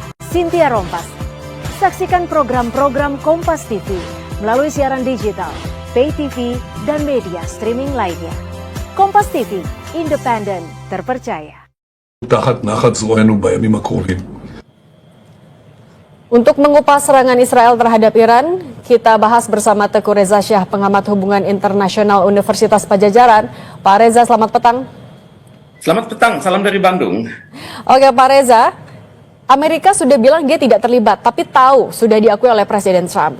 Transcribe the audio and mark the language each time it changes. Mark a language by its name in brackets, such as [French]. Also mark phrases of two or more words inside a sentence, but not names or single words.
[Indonesian] Cynthia Rompas. Saksikan program-program Kompas TV melalui siaran digital, [English] pay TV, [Indonesian] dan media streaming lainnya. Kompas TV, independen, terpercaya. [Hebrew] תחת נחת זרוענו בימים הקרובים. [Indonesian] Untuk mengupas serangan Israel terhadap Iran, kita bahas bersama Teguh Reza Syah, pengamat hubungan internasional Universitas Padjadjaran. Pak Reza, selamat petang. Selamat petang, salam dari Bandung. Oke Pak Reza, Amerika sudah bilang dia tidak terlibat, tapi tahu sudah diakui oleh Presiden Trump.